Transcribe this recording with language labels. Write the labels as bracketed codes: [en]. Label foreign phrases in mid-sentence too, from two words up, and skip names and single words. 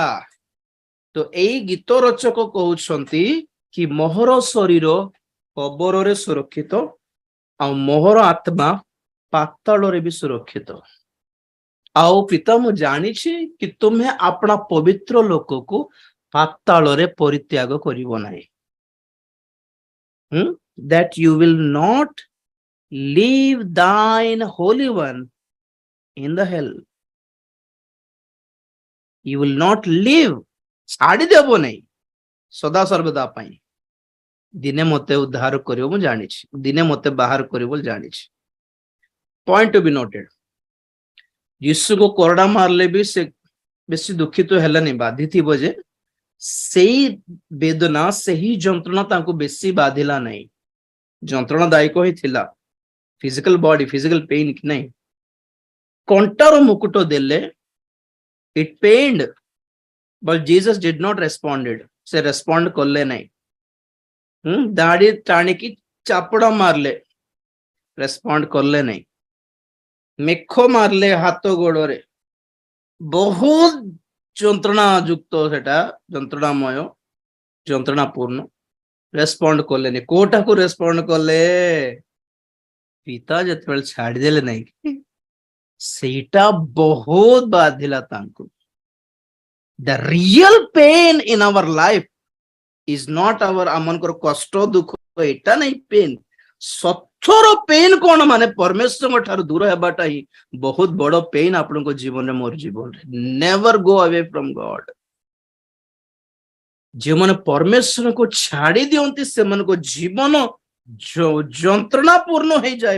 [or] ତ ଏଇ ଗୀତ ରଚକ କହୁଛନ୍ତି କି ମୋହର ଶରୀର କବରରେ ସୁରକ୍ଷିତ, ଆଉ ମୋହର ଆତ୍ମା ପାତାଳରେ ବି ସୁରକ୍ଷିତ। ଆଉ ପିତା, ମୁଁ ଜାଣିଛି କି ତୁମେ ଆପଣା ପବିତ୍ର ଲୋକକୁ ପାତାଳରେ ପରିତ୍ୟାଗ କରିବ ନାହିଁ। [en] That you will not leave thine holy one in the hell. You will not live, [or] ଛାଡ଼ିଦେବ ନାହିଁ ସଦା ସର୍ବଦା ପାଇଁ। ଦିନେ ମତେ ଉଦ୍ଧାର କରିବ ମୁଁ ଜାଣିଛି, ଦିନେ ମତେ ବାହାର କରିବ ବୋଲି ଜାଣିଛି। [en] point to be noted. [or] ଯୀଶୁକୁ କରଡ଼ା ମାରିଲେ ବି ସେ ବେଶୀ ଦୁଃଖିତ ହେଲାନି। ବାଧିଥିବ ଯେ ସେଇ ବେଦନା, ସେହି ଯନ୍ତ୍ରଣା ତାଙ୍କୁ ବେଶୀ ବାଧିଲା ନାହିଁ। ଯନ୍ତ୍ରଣାଦାୟକ ହିଁ ଥିଲା, [en] physical body, physical pain [or] କି ନାହିଁ। କଣ୍ଟାର ମୁକୁଟ ଦେଲେ, [en] it pained, but Jesus did not responded. [or] ସେ ରେସ୍ପଣ୍ଡ କଲେ ନାହିଁ। ଦାଢି ଟାଣିକି ଚାପଡା ମାରିଲେ, ରେସ୍ପଣ୍ଡ କଲେ ନାହିଁ। ମେଖ ମାରିଲେ ହାତ ଗୋଡରେ, ବହୁତ ଯନ୍ତ୍ରଣା ଯୁକ୍ତ, ସେଟା ଯନ୍ତ୍ରଣାମୟ, ଯନ୍ତ୍ରଣାପୂର୍ଣ୍ଣ। ରେସ୍ପଣ୍ଡ କଲେନି। କୋଉଟାକୁ ରେସ୍ପଣ୍ଡ କଲେ? ପିତା ଯେତେବେଳେ ଛାଡିଦେଲେ ନାହିଁ, ସେଇଟା ବହୁତ ବାଧିଲା ତାଙ୍କୁ। [en] The real pain in our life is not our [or] ଆମଙ୍କର କଷ୍ଟ ଦୁଃଖ, ଏଇଟା ନାହିଁ [en] ପେନ୍। [or] ସଥର ପେନ୍ କଣ? ମାନେ ପରମେଶ୍ୱରଙ୍କ ଠାରୁ ଦୂର ହେବାଟା ହିଁ ବହୁତ ବଡ ପେନ୍ ଆପଣଙ୍କ ଜୀବନରେ, ମୋର ଜୀବନରେ। [en] never go away from God. [or] ଯେଉଁମାନେ ପରମେଶ୍ୱରଙ୍କୁ ଛାଡି ଦିଅନ୍ତି ସେମାନଙ୍କ ଜୀବନ ଯନ୍ତ୍ରଣାପୂର୍ଣ୍ଣ ହେଇଯାଏ।